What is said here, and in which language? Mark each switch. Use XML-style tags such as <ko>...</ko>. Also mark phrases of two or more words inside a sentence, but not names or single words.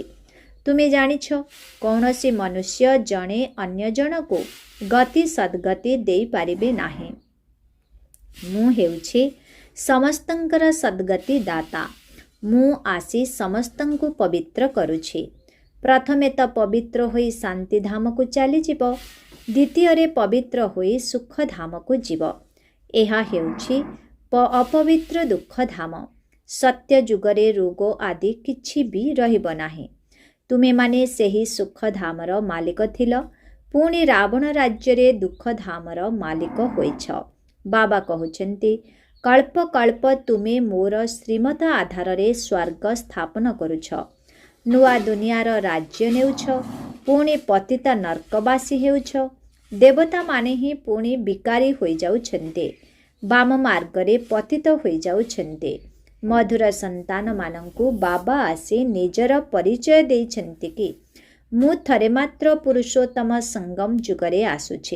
<or>ତୁମେ ଜାଣିଛ କୌଣସି ମନୁଷ୍ୟ ଜଣେ ଅନ୍ୟ ଜନ କୁ ଗତି ସଦ୍ଗତି ଦେଇ ପାରିବେ ନାହିଁ। ମୁଁ ହେଉଛି ସମସ୍ତଙ୍କର ସଦ୍ଗତି ଦାତା। ମୁଁ ଆସି ସମସ୍ତଙ୍କୁ ପବିତ୍ର କରୁଛି। ପ୍ରଥମେ ତ ପବିତ୍ର ହୋଇ ଶାନ୍ତି ଧାମ କୁ ଚାଲି ଯିବ। ଦ୍ୱିତୀୟ ରେ ପବିତ୍ର ହୋଇ ସୁଖ ଧାମ କୁ ଯିବ। ଏହା ହେଉଛି ଅପବିତ୍ର ଦୁଃଖ ଧାମ। ସତ୍ୟ ଯୁଗରେ ରୋଗ ଆଦି କିଛି ବି ରହିବ ନାହିଁ। ତୁମେ ମାନେ ସେହି ସୁଖ ଧାମର ମାଲିକ ଥିଲ, ପୁଣି ରାବଣ ରାଜ୍ୟ ରେ ଦୁଃଖ ଧାମର ମାଲିକ ହୋଇଛ। ବାବା କହୁଛନ୍ତି କଳ୍ପ କଳ୍ପ ତୁମେ ମୋର ଶ୍ରୀମତ ଆଧାର ରେ ସ୍ୱର୍ଗ ସ୍ଥାପନ କରୁଛ। ନୂଆ ଦୁନିଆର ରାଜ୍ୟ ନେଉଛ, ପୁଣି ପତିତ ନର୍କବାସୀ ହେଉଛ। ଦେବତାମାନେ ହିଁ ପୁଣି ବିକାରୀ ହୋଇଯାଉଛନ୍ତି, ବାମ ମାର୍ଗରେ ପତିତ ହୋଇଯାଉଛନ୍ତି। ମଧୁର ସନ୍ତାନମାନଙ୍କୁ ବାବା ଆସି ନିଜର ପରିଚୟ ଦେଇଛନ୍ତି କି ମୁଁ ଥରେ ମାତ୍ର ପୁରୁଷୋତ୍ତମ ସଙ୍ଗମ ଯୁଗରେ ଆସୁଛି।</or>